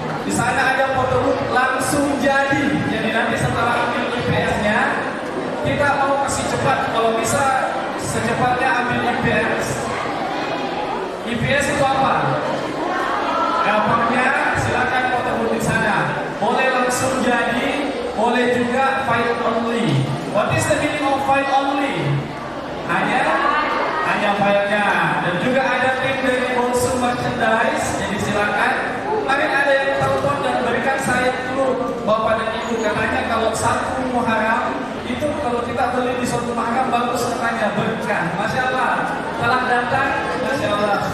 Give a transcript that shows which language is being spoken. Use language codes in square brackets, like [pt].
[id] Di sana ada foto booth langsung jadi. Jadi nanti setelah ambil IPS-nya, kita mau kasih cepat. Kalau bisa secepatnya ambil IPS. IPS itu apa? Gampangnya silakan foto booth di sana. Boleh langsung jadi, boleh juga file only. [en] What is the meaning of file only? [id] Hanya filenya. Dan juga ada tim dari Bolsun Merchandise. Jadi silakan. Mungkin ada yang telepon dan berikan saya dulu Bapak dan Ibu, katanya kalau satu Muharram itu kalau kita beli di suatu Muharram bagus katanya, berkah. Masya Allah, telah datang, Masya Allah.